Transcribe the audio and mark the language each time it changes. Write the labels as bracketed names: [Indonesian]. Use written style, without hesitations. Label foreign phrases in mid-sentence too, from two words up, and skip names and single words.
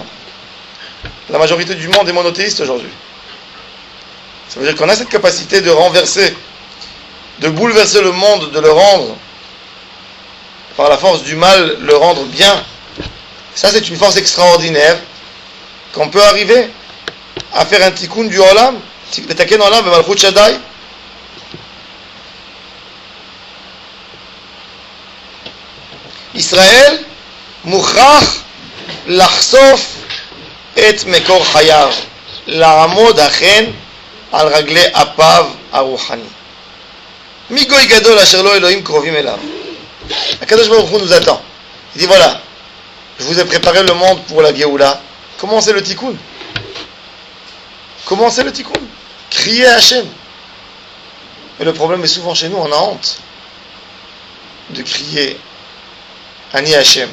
[French] La majorité du monde est monothéiste aujourd'hui. Ça veut dire qu'on a cette capacité de renverser, de bouleverser le monde, de le rendre, par la force du mal, le rendre bien. Ça, c'est une force extraordinaire qu'on peut arriver à faire un tikkun du olam, le [Hebrew] תקן עולם, [French] le [Hebrew] מלכות שדי. Israël, mukhrach לחשוף את מקור חייו, לעמוד אכן על רגלי אפיו הרוחני. מגוי גדול אשר לא אלוהים קרובים אליו. הקדוש ברוך הוא [French] nous attend. Il dit voilà, je vous ai préparé le monde pour la Géoula. Commencez le tikkun. Commencez le tikkun. Criez à Hachem. Mais le problème est souvent chez nous, on a honte de crier [Hebrew] אנא השם.